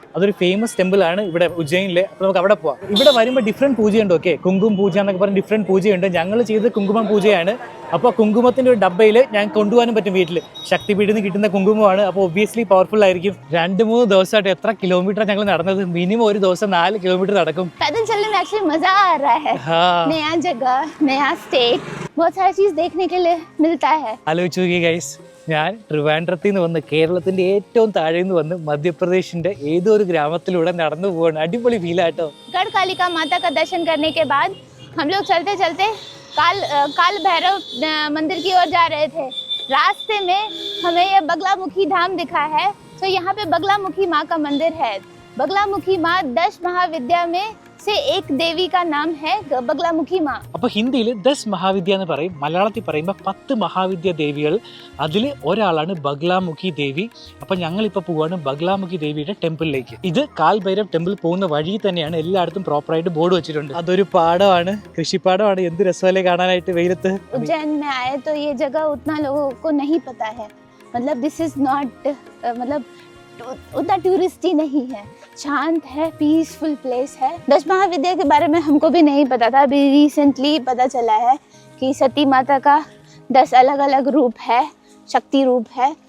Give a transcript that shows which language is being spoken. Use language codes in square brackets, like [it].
[ml] അതൊരു famous temple ആണ് ഇവിടെ ഉജ്ജയിനിലെ. അപ്പോൾ നമുക്ക് അവിടെ പോകാം. ഇവിടെ വരുമ്പോൾ ഡിഫറെൻറ്റ് പൂജയുണ്ട്. ഓക്കെ, കുങ്കുമം പൂജ എന്നൊക്കെ പറഞ്ഞ് ഡിഫറെൻറ്റ് പൂജയുണ്ട്. ഞങ്ങൾ ചെയ്തത് കുങ്കുമം പൂജയാണ്. അപ്പോൾ കുങ്കുമത്തിൻ്റെ ഒരു ഡബ്ബയിൽ ഞാൻ കൊണ്ടുപോകാനും പറ്റും വീട്ടിൽ. ശക്തിപീഠിൽ നിന്ന് കിട്ടുന്ന കുങ്കുമമാണ്. അപ്പോൾ ഒബ്വിയസ്ലി പവർഫുൾ ആയിരിക്കും. 2-3 ദിവസമായിട്ട് എത്ര കിലോമീറ്റർ ഞങ്ങൾ നടന്നത്? മിനിമം ഒരു ദിവസം 4 കിലോമീറ്റർ നടക്കും. [hi] पैदल चलने में एक्चुअली मजा आ रहा है. नया जगह, नया स्टेट, बहुत सारी चीज देखने के लिए मिलता है. [ml] ആലോചിച്ച് നോക്കി ഗൈസ്, ഞാൻ ട്രിവാൻഡ്രത്തിൽ നിന്ന് വന്ന് കേരളത്തിൻ്റെ ഏറ്റവും താഴെ നിന്ന് വന്ന് മധ്യപ്രദേശിൻ്റെ ഏതോ ഒരു ഗ്രാമത്തിലൂടെ നടന്നു പോവാണ്. അടിപൊളി ഫീലാട്ടോ. [hi] गढ़कालिका माता का दर्शन करने के बाद हम लोग चलते चलते काल भैरव मंदिर की ओर जा रहे थे. रास्ते में हमें ये बगलामुखी धाम दिखा है. तो यहाँ पे बगलामुखी माँ का मंदिर है. बगलामुखी माँ 10 महाविद्या में से एक देवी का नाम है बगलामुखी माँ. [ml] അപ്പോൾ ഹിന്ദിയിൽ 10 മഹാവിദ്യ എന്ന് പറയും. മലയാളത്തിൽ പറയുമ്പോൾ 10 മഹാവിദ്യ ദേവികൾ. അതിൽ ഒരാളാണ് ബഗ്ലാമുഖി ദേവി. അപ്പോൾ ഞങ്ങളിപ്പോൾ പോവാണ് ബഗ്ലാമുഖി ദേവിയുടെ ടെമ്പിളിലേക്ക്. ഇത് കാൽ ഭൈരവ് ടെമ്പിൾ പോകുന്ന വഴി തന്നെയാണ്. എല്ലായിടത്തും പ്രോപ്പറായിട്ട് ബോർഡ് വെച്ചിട്ടുണ്ട്. അതൊരു പാടമാണ്, കൃഷിപ്പാടമാണ്. എന്ത് രസമല്ലേ കാണാനായിട്ട് വെയിലത്ത്. [hi] उज्जैन में आए तो ये जगह उतना लोगों को नहीं पता है. मतलब [en] this is not [hi] मतलब उतना टूरिस्टी नहीं है. शांत है, पीसफुल प्लेस है. 10 महाविद्या के बारे में हमको भी नहीं पता था. अभी रिसेंटली पता चला है कि सती माता का 10 अलग अलग रूप है, शक्ति रूप है.